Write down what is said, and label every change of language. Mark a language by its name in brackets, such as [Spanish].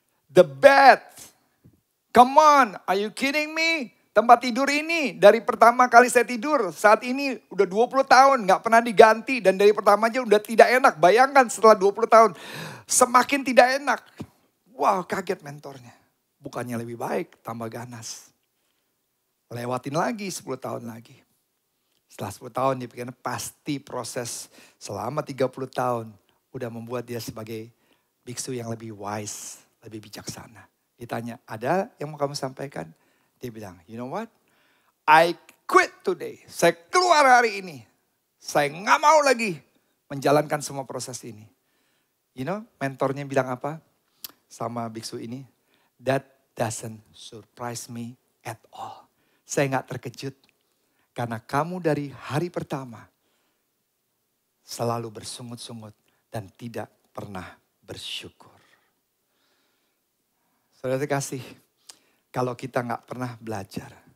[English] The bed, come on, are you kidding me? [Indonesian] Tempat tidur ini dari pertama kali saya tidur, saat ini udah 20 tahun gak pernah diganti. Dan dari pertama aja udah tidak enak. Bayangkan setelah 20 tahun, semakin tidak enak. Wow, kaget mentornya. Bukannya lebih baik, tambah ganas. Lewatin lagi 10 tahun lagi. Setelah 10 tahun dia pikir pasti proses selama 30 tahun udah membuat dia sebagai biksu yang lebih wise, lebih bijaksana. Ditanya, ada yang mau kamu sampaikan? Dia bilang, [English] you know what? I quit today. [Indonesian] Saya keluar hari ini. Saya gak mau lagi menjalankan semua proses ini. [English] You know, [Indonesian] mentornya bilang apa? Sama biksu ini, [English] that doesn't surprise me at all. [Indonesian] Saya gak terkejut. Karena kamu dari hari pertama selalu bersungut-sungut dan tidak pernah bersyukur. Saudara kasih, kalau kita gak pernah belajar.